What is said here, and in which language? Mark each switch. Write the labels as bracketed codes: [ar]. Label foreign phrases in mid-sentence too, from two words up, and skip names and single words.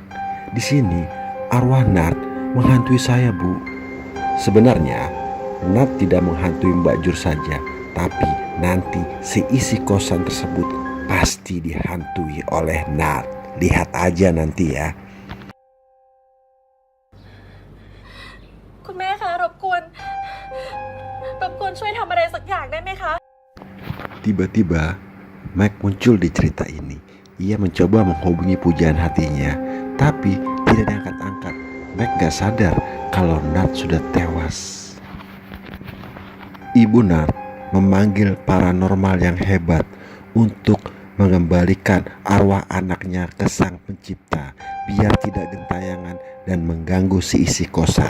[id] Di sini arwah Nat menghantui saya, Bu." Sebenarnya Nat tidak menghantui Mbak Jur saja, tapi nanti seisi kosan tersebut pasti dihantui oleh Nat. Lihat aja nanti ya. [th] คุณแม่คะรบกวนช่วยทำอะไรสักอย่างได้ไหมคะ [id] Tiba-tiba Mike muncul di cerita ini. Ia mencoba menghubungi pujaan hatinya, tapi tidak diangkat-angkat. Mike gak sadar kalau Nat sudah tewas. Ibu Nat memanggil paranormal yang hebat untuk mengembalikan arwah anaknya ke sang pencipta biar tidak gentayangan dan mengganggu seisi kosan.